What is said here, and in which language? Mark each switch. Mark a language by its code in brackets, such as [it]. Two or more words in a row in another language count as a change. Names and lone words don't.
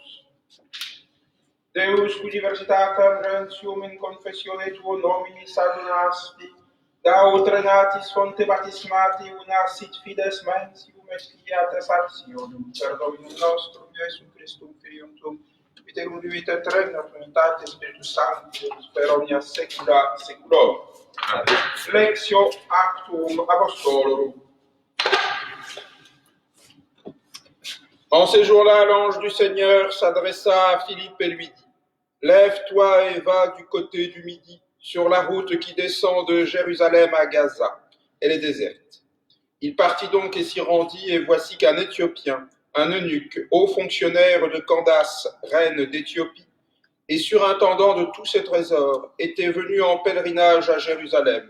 [la] Deus, qui diversitatem rantium in confessione tuo nominis adunasti, da ultra natis fonte baptismati una sit fides mensium expiatas actionum, per Dominum nostrum, Iesum Christum, Filium tuum, viterum vivit et regnat unitate Spiritus Sancti, per omnia saecula saeculorum. Lectio Actum Apostolorum. [fr] En ces jours-là, l'ange du Seigneur s'adressa à Philippe et lui dit : Lève-toi et va du côté du midi, sur la route qui descend de Jérusalem à Gaza. Elle est déserte. Il partit donc et s'y rendit, et voici qu'un Éthiopien, un eunuque, haut fonctionnaire de Candace, reine d'Éthiopie, et surintendant de tous ses trésors, était venu en pèlerinage à Jérusalem.